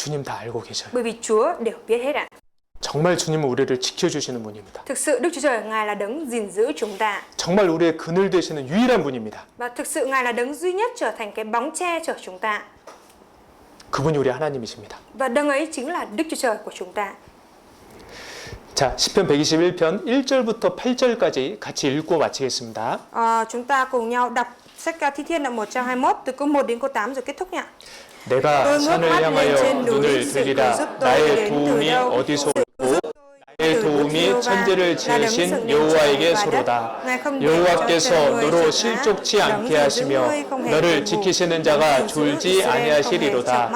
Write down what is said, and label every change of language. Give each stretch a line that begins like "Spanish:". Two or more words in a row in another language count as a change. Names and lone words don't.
Korean: 주님 다 알고 계셔요.
Vietnamese: Bởi vì Chúa đều biết hết ạ.
Korean: 정말 주님은 우리를 지켜주시는 분입니다.
Vietnamese: Thực sự Đức Chúa Trời Ngài là đấng gìn giữ chúng ta.
Korean: 정말 우리의 그늘 되시는 유일한 분입니다.
Vietnamese: Và thực sự Ngài là đấng duy nhất trở thành cái bóng che chở chúng ta.
Korean: 그분이 우리 하나님이십니다.
Vietnamese: Và đấng ấy chính là Đức Chúa Trời của chúng ta.
Korean: 자, 시편 121편 1절부터 8절까지 같이 읽고 마치겠습니다.
Vietnamese: Chúng ta cùng nhau đọc sách Thi Thiên đoạn 121 từ câu 1 đến câu 8 rồi kết thúc nhé.
Korean: 내가 산을 향하여 눈을 들리라. 나의 도움이 어디서 올고 나의 도움이 천지를 지으신 여호와에게 소로다. 여호와께서 너로 실족치 않게 하시며 너를 지키시는 자가 졸지 아니하시리로다.